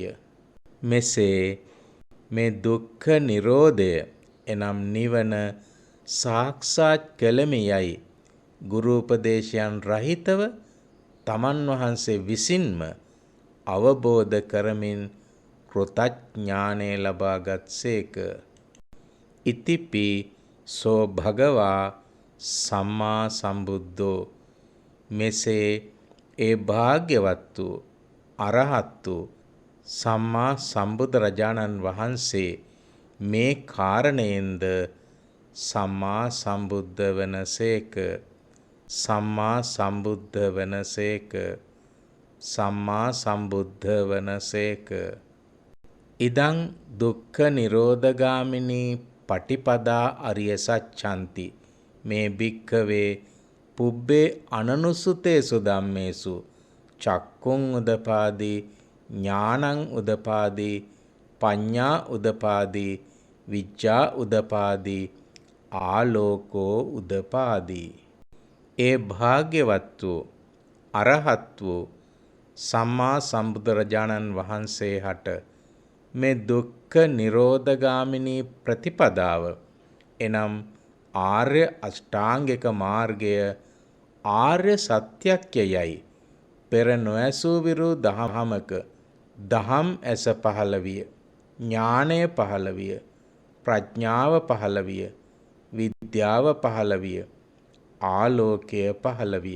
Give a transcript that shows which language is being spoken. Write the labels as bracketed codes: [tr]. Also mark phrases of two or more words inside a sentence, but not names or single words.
[si] මෙසේ මේ දුක්ඛ නිරෝධය එනම් නිවන සාක්ෂාත් කළමි යයි ගුරු උපදේශයන් රහිතව තමන් වහන්සේ විසින්ම අවබෝධ කරමින් කෘතඥානය ලබාගත්සේක. [pi] ඉතිපි සෝ භගවා සම්මා සම්බුද්ධෝ [si] මෙසේ ඒ භාග්‍යවත් වූ අරහත් වූ සම්මා සම්බුදුරජාණන් වහන්සේ මේ කාරණයෙන්ද සම්මා සම්බුද්ධ වනසේක. සම්මා සම්බුද්ධ වනසේක. සම්මා සම්බුද්ධ වනසේක. [pi] ඉදං දුක්ඛ නිරෝධගාමිනී පටිපදා අරිය සච්ඡන්ති මේ භික්ඛවේ පුබ්බේ අනනුසුතේසු ධම්මේසු චක්කුං උදපාදී ඥානං උදපාදී පඤ්ඤා උදපාදී විච්ඡා උදපාදී ආලෝකෝ උදපාදී. [si] ඒ භාග්‍යවත් වූ අරහත් වූ සම්මා සම්බුදුරජාණන් වහන්සේ හට මේ දුක්ඛ නිරෝධගාමිනී ප්‍රතිපදාව එනම් ආර්ය අෂ්ටාංගික මාර්ගය ආර්ය සත්‍යක්යයි පෙර නොඇසූ විරු දහමක දහම් ඇස පහළ විය, ඥානය පහළ විය, ප්‍රඥාව පහළ විය, විද්‍යාව පහළ විය, ආලෝකය පහළ විය.